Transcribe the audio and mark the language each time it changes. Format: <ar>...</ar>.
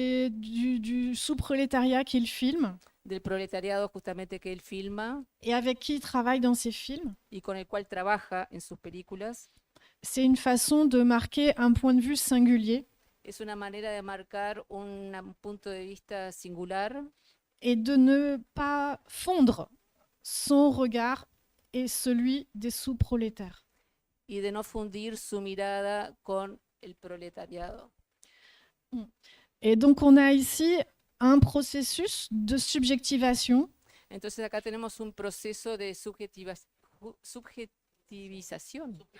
<fr>du sous-prolétariat qu'il filme</fr> <es>del proletariado justamente que él filma</es> <fr>et avec qui il travaille dans ses films.</fr> <es>y con el cual trabaja en sus películas.</es> <fr>C'est une façon de marquer un point de vue singulier</fr> <es>Es una manera de marcar un punto de vista singular</es> <fr>et de ne pas fondre son regard et celui des sous-prolétaires.</fr> <es>y de no fundir su mirada con el proletariado.</es> <fr>Et donc on a ici un processus de subjectivation</fr> <es>Entonces acá tenemos un proceso de subjetivación</es>